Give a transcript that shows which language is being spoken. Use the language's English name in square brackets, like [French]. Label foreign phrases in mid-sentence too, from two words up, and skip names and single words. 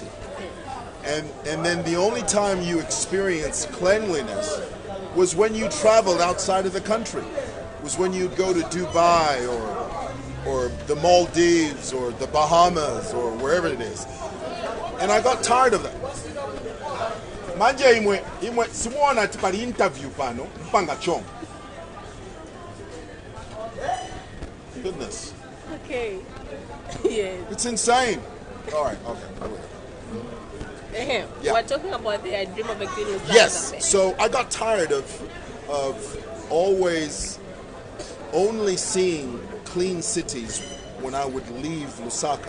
[English] And then the only time you experienced cleanliness was when you traveled outside of the country. Was when you'd go to Dubai or the Maldives or the Bahamas or wherever it is. And I got tired of that. [Nyanja] Manje imwe simuona tipali interview pano mpanga chong. [English] Goodness. Okay. Yeah. It's insane. All right. Okay. Yeah. We're talking about the Dream of a Clean Lusaka. Yes. So I got tired of always only seeing clean cities when I would leave Lusaka.